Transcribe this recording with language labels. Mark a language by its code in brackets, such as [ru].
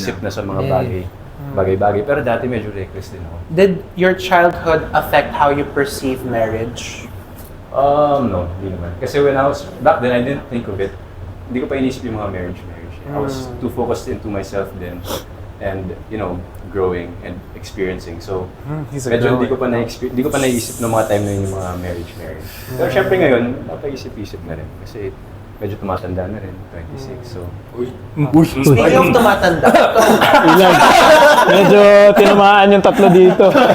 [tl] nag-iisip na sa mga bagay-bagay. Pero dati medyo reckless din ako. [en] Did your childhood affect how you perceive marriage? [tl] No, hindi naman. [en] Kasi when I was, back then, I didn't think of it. [tl] Hindi ko pa inisip yung mga marriage. [en] I was too focused into myself then. And, growing and experiencing. [tl] So, medyo hindi ko pa naisip ng mga time na yun yung mga marriage. Pero syempre ngayon, napaisip-isip na rin. Kasi medyo tumatanda na rin, 26. So, [en] Speaking of [tl] tumatanda, Ilan. Medyo tinamaan yung tatlo dito.